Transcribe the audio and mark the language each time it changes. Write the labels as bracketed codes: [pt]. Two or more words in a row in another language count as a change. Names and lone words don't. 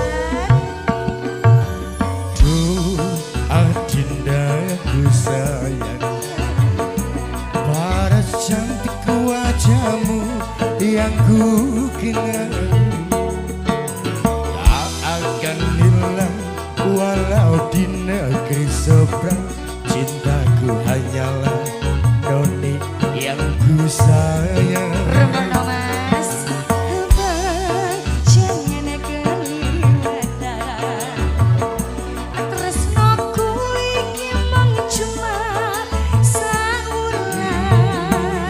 [id] Duh adinda ku sayang paras cantik wajahmu yang ku kenal tak akan hilang walau di negeri seberang cintaku hanyalah noni yang ku sayang Remono Mas. Jangan keliwatan. [jv] Tresnoku iki mung cuma saulan.